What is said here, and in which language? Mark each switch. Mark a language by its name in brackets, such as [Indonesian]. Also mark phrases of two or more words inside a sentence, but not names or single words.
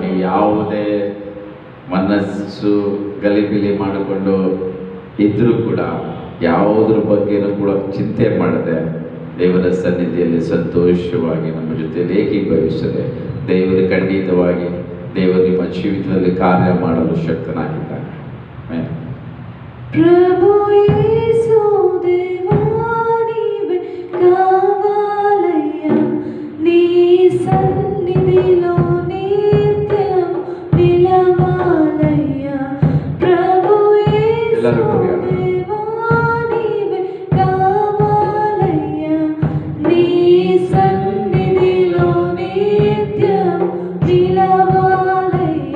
[Kannada] ನೀವು ಯಾವುದೇ ಮನಸ್ಸು ಗಲಿಬಿಲಿ ಮಾಡಿಕೊಂಡು ಇದ್ದರೂ ಕೂಡ ಯಾವುದ್ರ ಬಗ್ಗೆನೂ ಕೂಡ ಚಿಂತೆ ಮಾಡದೆ ದೇವರ ಸನ್ನಿಧಿಯಲ್ಲಿ ಸಂತೋಷವಾಗಿ ನಮ್ಮ ಜೊತೆಯಲ್ಲಿ ಏಕೀಭವಿಸದೆ ದೇವರು ಖಂಡಿತವಾಗಿ ದೇವರು ನಿಮ್ಮ ಜೀವಿತದಲ್ಲಿ ಕಾರ್ಯ ಮಾಡಲು ಶಕ್ತನಾಗಿದ್ದಾನೆ. [Telugu] ప్రభు యేసు దేవా, నీవే కావాలయ్య, నీ సన్నిధిలో నిత్యం నిలవాలయ్య. ప్రభు యేసు దేవా, నీవే కావాలయ్య, నీ సన్నిధిలో నిత్యం నిలవాలయ్య.